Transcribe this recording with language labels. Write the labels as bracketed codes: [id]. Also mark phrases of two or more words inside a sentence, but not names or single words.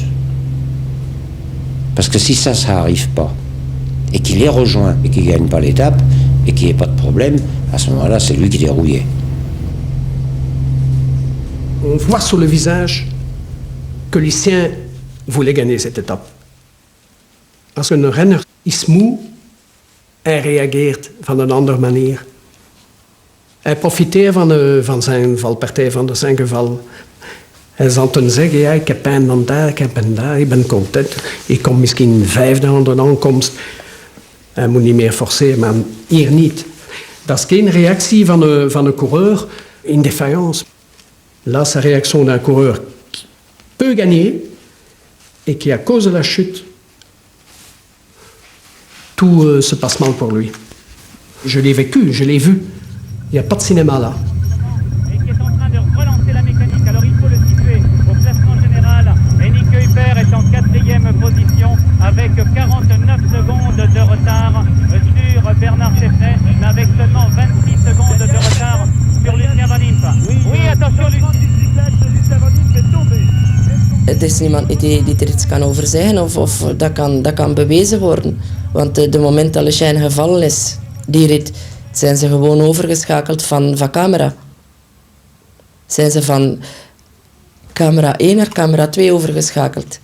[fr] Parce que si ça n'arrive pas, et qu'il est rejoint et qu'il ne gagne pas l'étape, et qu'il n'y ait pas de problème, à ce moment-là, c'est lui qui est rouillé. On voit sur le visage que Lucien voulait gagner cette étape. [nl] Als een renner is moe, hij reageert van een andere manier. Hij profiteert van zijn valpartij, van zijn geval. Hij zal toen zeggen, ja, ik heb pijn van daar, ik heb pijn daar, ik ben content. Ik kom misschien vijfde aan de aankomst. Hij moet niet meer forceren, maar hier niet. Dat is geen reactie van een coureur in défaillance. [fr] Là, c'est la réaction d'un coureur qui peut gagner et qui, à cause de la chute, tout se passe mal pour lui. Je l'ai vécu, je l'ai vu. Il n'y a pas de cinéma là. Et qui est en train de relancer la mécanique. Alors il faut le situer au classement général. Et Nick Kuiper est en 4e position avec 49 secondes de retard sur Bernard Cheffnet, mais avec seulement 26 secondes de retard sur Lucien Van Impe. Oui, attention, Lucien Van Impe est tombé. [nl] Er is niemand die er iets kan over zeggen of dat kan bewezen worden. Want de moment dat Leclerc gevallen is, die rit, zijn ze gewoon overgeschakeld van camera. Zijn ze van camera 1 naar camera 2 overgeschakeld.